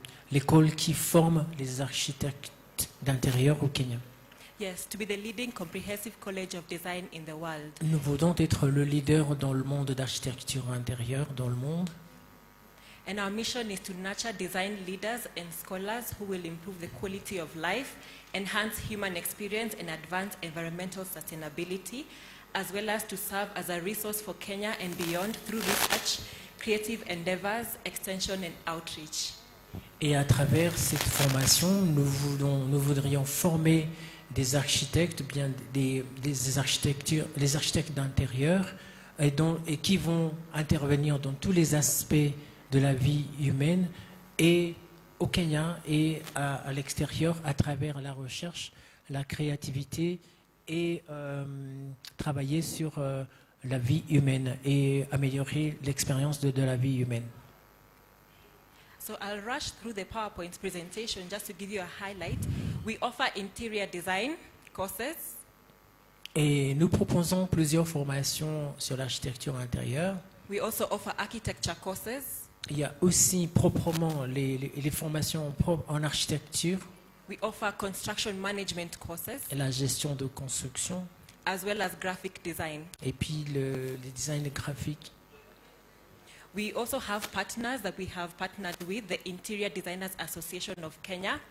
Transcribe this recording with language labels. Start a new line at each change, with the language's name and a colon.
French: l'école qui forme les architectes d'intérieur au Kenya.
English: Yes, to be the leading comprehensive college of design in the world.
French: Nous voulons être le leader dans le monde d'architecture intérieure dans le monde.
English: And our mission is to nurture design leaders and scholars who will improve the quality of life, enhance human experience, and advance environmental sustainability, as well as to serve as a resource for Kenya and beyond through research, creative endeavors, extension, and outreach.
French: Et à travers cette formation, nous voudrions former des architectes, bien des architectes d'intérieur, et qui vont intervenir dans tous les aspects de la vie humaine et au Kenya et à l'extérieur à travers la recherche, la créativité et travailler sur la vie humaine et améliorer l'expérience de la vie humaine.
English: So I'll rush through the PowerPoint presentation just to give you a highlight. We offer interior design courses.
French: Et nous proposons plusieurs formations sur l'architecture intérieure.
English: We also offer architecture courses.
French: Il y a aussi proprement les formations en architecture.
English: We offer construction management courses,
French: Et la gestion de construction.
English: as well as graphic design.
French: Et puis le design graphique.
English: We also have partners that we have partnered with, the Interior Designers Association of Kenya.